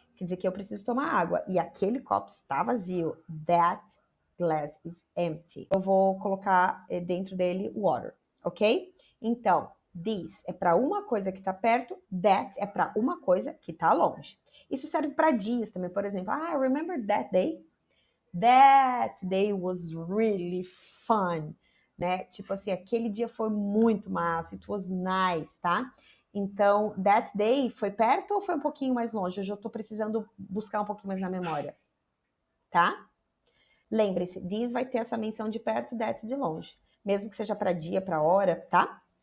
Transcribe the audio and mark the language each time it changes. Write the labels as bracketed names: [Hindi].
[Portuguese] Quer dizer que eu preciso tomar água. E aquele copo está vazio. [English] That glass is empty. [Portuguese] Eu vou colocar dentro dele water, ok? Então, this é para uma coisa que está perto, that é para uma coisa que está longe. Isso serve para dias também, por exemplo. [English] Remember that day? That day was really fun, né? [Portuguese] Tipo assim, aquele dia foi muito massa, [English] it was nice, [Portuguese] tá? Então, that day foi perto ou foi um pouquinho mais longe? Hoje eu tô precisando buscar um pouquinho mais na memória, tá? Lembre-se, this vai ter essa menção de perto, that de longe. Mesmo que seja para dia, para hora, tá?